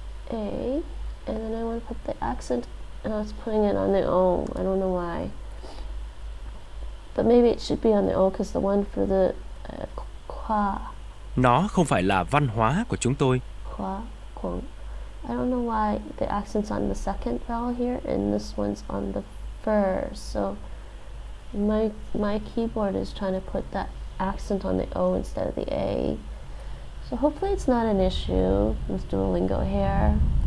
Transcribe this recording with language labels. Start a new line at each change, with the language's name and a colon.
English: A, and then I want to put the accent. Oh, it's putting it on the O. I don't know why. But maybe it should be on the O because the one for the qua.
Vietnamese: Nó không phải là văn hóa của chúng tôi. Qua, quang.
English: I don't know why the accent's on the second vowel here and this one's on the first. So my keyboard is trying to put that accent on the O instead of the A. So hopefully it's not an issue with Duolingo here.